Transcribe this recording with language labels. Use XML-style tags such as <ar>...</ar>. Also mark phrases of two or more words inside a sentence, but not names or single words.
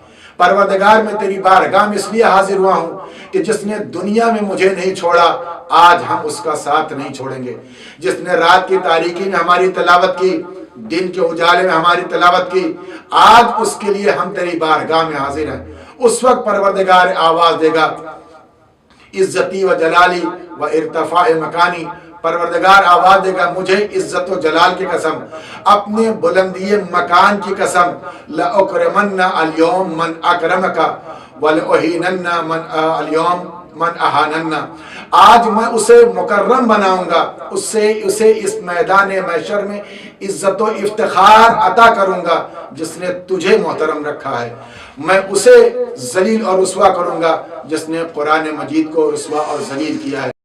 <ur>پروردگار میں تیری بارگاہ میں اس لیے حاضر ہوا ہوں کہ جس نے دنیا میں مجھے نہیں چھوڑا آج ہم اس کا ساتھ نہیں چھوڑیں گے، جس نے رات کی تاریکی میں ہماری تلاوت کی، دن کے اجالے میں ہماری تلاوت کی، آج اس کے لیے ہم تیری بارگاہ میں حاضر ہیں۔ اس وقت پروردگار آواز دے گا</ur> <ar>عزتی و جلالی و ارتفاع مکانی،</ar> <ur>پروردگار آواز دے گا مجھے عزت و جلال کی قسم، اپنے بلندی مکان کی قسم،</ur> <ar>لَأُكْرِمَنَّ الْيَوْمَ مَنْ أَكْرَمَكَ وَلَأُهِينَنَّ الْيَوْمَ مَنْ أَهَانَنَّ،</ar> <ur>آج میں اسے مکرم بناؤں گا، اسے اس میدان محشر میں عزت و افتخار عطا کروں گا جس نے تجھے محترم رکھا ہے، میں اسے ذلیل اور رسوا کروں گا جس نے قرآن مجید کو رسوا اور ذلیل کیا ہے۔</ur>